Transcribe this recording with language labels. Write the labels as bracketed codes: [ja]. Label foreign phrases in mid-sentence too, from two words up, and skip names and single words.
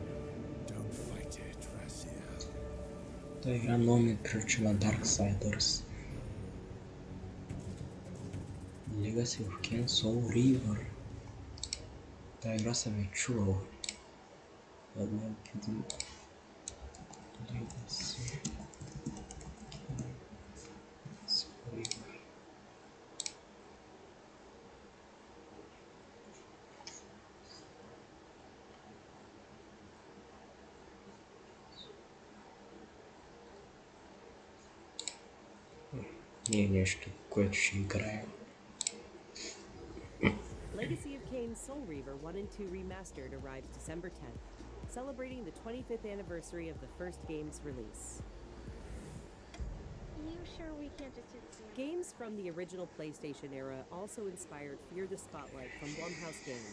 [en] Don't fight it, Raziel. [bg] Та игра много ми прилича на Darksiders. [en] Legacy of Kain Soul River. [bg] Та игра съм я чувал. Една видим. [en] Legacy. Soul River. [bg] Не е нещо, което ще играем. [en] Legacy of Kain Soul Reaver 1 and 2 Remastered arrives December 10th, celebrating the 25th anniversary of the first game's release. You sure we can't just hit the... Games from the original PlayStation era also inspired Fear the Spotlight from Blumhouse Games.